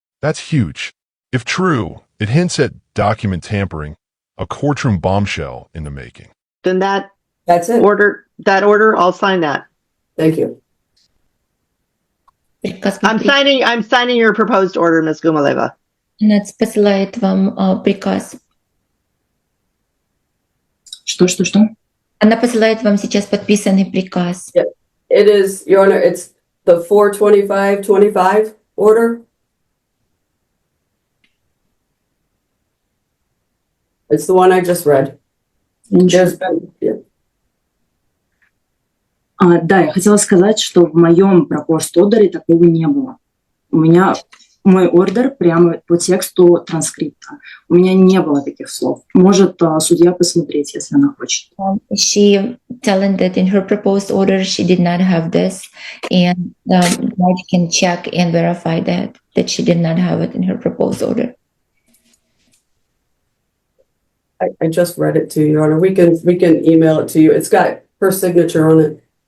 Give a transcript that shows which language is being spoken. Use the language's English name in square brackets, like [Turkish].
[English] That's huge. If true, it hints at document tampering, a courtroom bombshell in the making. Then That's it. That order, I'll sign that. Thank you. I'm signing your proposed order, Ms. Gumaleva. [Russian] Она посылает вам приказ. Что? Она посылает вам сейчас подписанный приказ. [English] It is, Your Honor, it's the 42525 order. It's the one I just read. There's been, [Russian] Да, я хотела сказать, что в моем [English] proposed order [Russian] такого не было. У меня мой ордер прямо по тексту транскрипта. У меня не было таких слов. Может судья посмотреть, если она хочет. [English] She telling that in her proposed order she did not have this, and the judge can check and verify that she did not have it in her proposed order. I just read it to you, Your Honor. We can email it to you. It's got her signature on it.